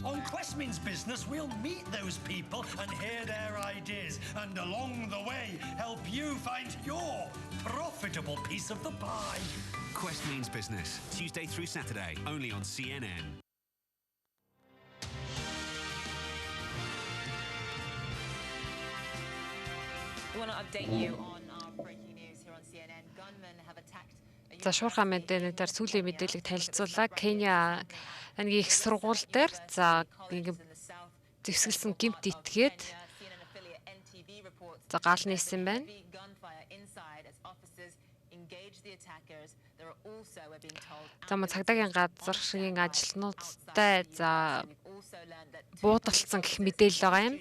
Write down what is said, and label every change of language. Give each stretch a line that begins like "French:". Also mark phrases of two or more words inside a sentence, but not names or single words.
English: On Quest Means Business, we'll meet those people and hear their ideas and along the way, help you find your profitable piece of the pie. Quest Means Business, Tuesday through Saturday, only on CNN. Well, want to update you on our breaking news here on CNN. Gunmen have attacked
Mongolian: За шуурхай мэдээлэлээр сүүлийн мэдээллийг танилцууллаа. Кenya ангийн их сургууль дээр за нэг зэвсгэлсэн гэмт итгээд за гал нийсэн байна. За цагдаагийн газрын ажилтнуудтай за буудалцсан гэх мэдээлэл байгаа юм.